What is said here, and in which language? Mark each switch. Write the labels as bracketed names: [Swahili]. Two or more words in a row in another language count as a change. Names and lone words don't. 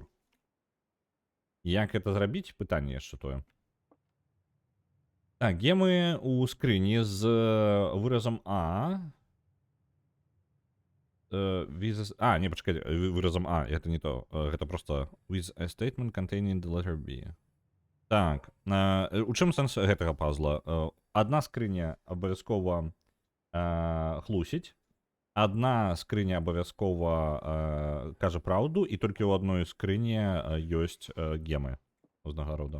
[Belarusian] Як гэта зрабіць? Пытанне яшчэ тое. Так, є мы у скрыні з выразам А. Не, пачакай, выразам А, гэта не то. Гэта просто [English] with a statement containing the letter B. [Belarusian] Так, у чым сэнс гэтага пазла? Адна скрыня абавязкова хлусіць, Одна скрыня абавязкова кажа праўду, і толькі ў адной скрыні ёсць гемы ўзнагарода.